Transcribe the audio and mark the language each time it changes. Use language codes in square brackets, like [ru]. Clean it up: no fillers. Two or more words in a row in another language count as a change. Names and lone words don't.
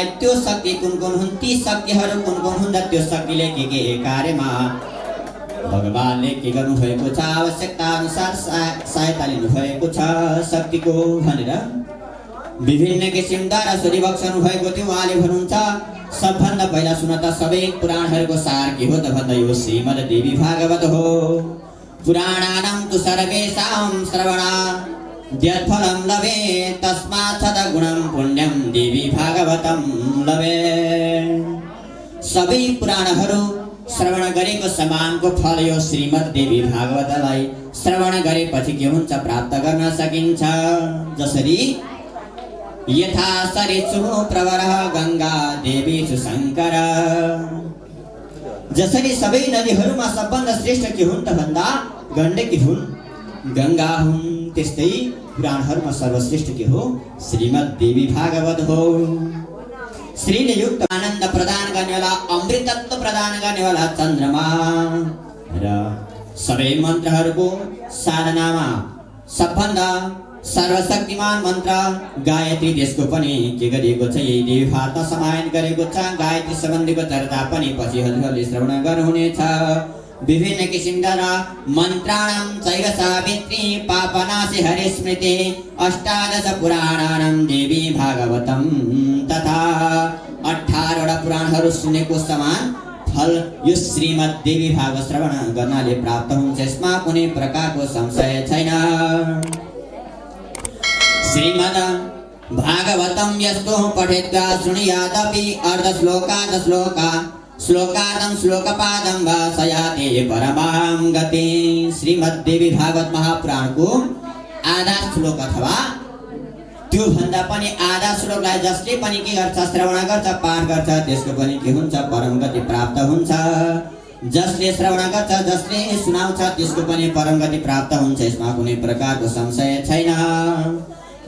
[ne] त्यो शक्ति कुन कुन हुन्, ती शक्तिहरू कुन कुन हुन्, त्यो शक्तिले के कार्यमा भगवानले के गर्नुभएको छ, आवश्यकता अनुसार सहायता लिनुभएको छ शक्तिको भनेर विभिन्न किसिमद्वारा सोधिबक्सनु भएको थियो। उहाँले भन्नुहुन्छ, सबभन्दा पहिला सुन त सबै पुराणहरूको सार के हो त भन्दा यो श्रीमद् देवी भागवत हो। [sa] पुराणानां तु सर्वेषां श्रवणा द्यत्फलं लभे तस्मात् सद्गुणं पुण्यं देवी भागवतं लभे। [ne] सबै पुराणहरू श्रवण गरेको समानको फल यो श्रीमद् देवी भागवतलाई श्रवण गरेपछि के हुन्छ, प्राप्त गर्न सकिन्छ। [sa] जसरी यथा सरित्सु प्रवरः गंगा देवीषु शंकर, [ne] जसरी सबै नदीहरूमा सबभन्दा श्रेष्ठ के हुन् त भन्दा गण्डकी हुन्, गंगा हुन्, त्यस्तै पुराणहरूमा सर्वश्रेष्ठ के हो, श्रीमद् देवी भागवत हो। श्रीले युक्त आनन्द प्रदान गर्नेवाला, अमृतत्व प्रदान गर्नेवाला चन्द्रमा र सबै मन्त्रहरूको साधनामा सबभन्दा सर्वशक्तिमान मन्त्र गायत्री त्यसको पनि के गरिएको छ, यही देवी भागवतमा समायन गरेको छ। गायत्री सम्बन्धीको चर्चा पनि पछि हजुरहरूले श्रवण गर्नुहुनेछ। विभिन्न किसिमका [sa] मन्त्राणां चैव सावित्री पापनाशि हरिस्मृति 18 पुराणानां देवी भागवतं तथा [ne] 18 वटा पुराणहरू सुनेको समान फल यो श्रीमद् देवी भागवत श्रवण गर्नाले प्राप्त हुन्छ, यसमा कुनै प्रकारको संशय छैन। [sa] श्रीमद् भागवतं यस्तो पठित्वा शृणुयादपि अर्धश्लोकात् श्लोकार्धं श्लोकपादं वा सयाति परमां गति। [ne] श्रीमद् देवी भागवत महापुराणको आधा श्लोक अथवा त्यो भन्दा पनि आधा श्लोकलाई जसले पनि के गर्छ, श्रवण गर्छ, पाठ गर्छ, त्यसको पनि के हुन्छ, परम गति प्राप्त हुन्छ। जसले श्रवण गर्छ, जसले सुनाउँछ, त्यसको पनि परम गति प्राप्त हुन्छ, यसमा कुनै प्रकारको संशय छैन।